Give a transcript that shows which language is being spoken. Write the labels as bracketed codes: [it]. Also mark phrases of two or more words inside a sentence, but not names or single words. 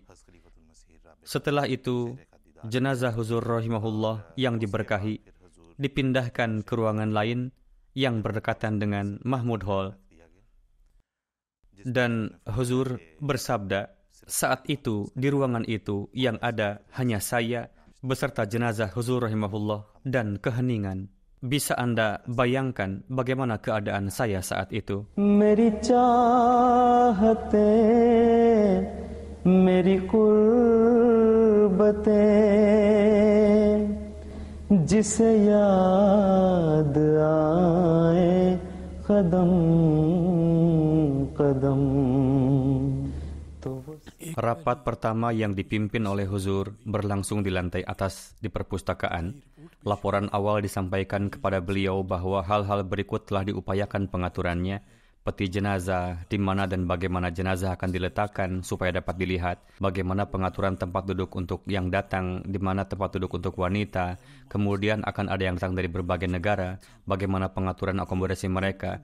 [id] Setelah itu, jenazah Huzur rahimahullah yang diberkahi dipindahkan ke ruangan lain yang berdekatan dengan Mahmud Hall. Dan Huzur bersabda, saat itu di ruangan itu yang ada hanya saya beserta jenazah Huzur rahimahullah dan keheningan. Bisa Anda bayangkan bagaimana keadaan saya saat itu? [ur] میری چاہتیں، میری قربتیں، جسے یاد آئے قدم قدم. [id] Rapat pertama yang dipimpin oleh Huzur berlangsung di lantai atas di perpustakaan. Laporan awal disampaikan kepada beliau bahwa hal-hal berikut telah diupayakan pengaturannya, peti jenazah, di mana dan bagaimana jenazah akan diletakkan supaya dapat dilihat, bagaimana pengaturan tempat duduk untuk yang datang, di mana tempat duduk untuk wanita, kemudian akan ada yang datang dari berbagai negara, bagaimana pengaturan akomodasi mereka.